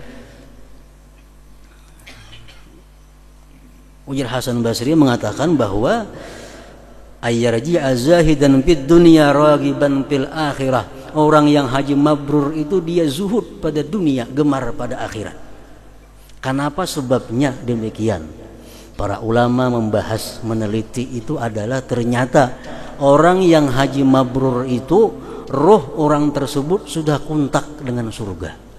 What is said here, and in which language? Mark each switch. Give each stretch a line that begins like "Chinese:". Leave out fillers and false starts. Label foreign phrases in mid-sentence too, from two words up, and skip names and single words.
Indonesian: Ujar Hasan Basri mengatakan bahwa
Arabic: أن يرجع زاهدا في الدنيا راغبا في الآخرة.
Indonesian: Orang yang haji mabrur itu dia zuhud pada dunia, gemar pada akhirat. Kenapa sebabnya demikian? Para ulama membahas, meneliti itu adalah ternyata orang yang haji mabrur itu roh orang tersebut sudah kontak dengan surga.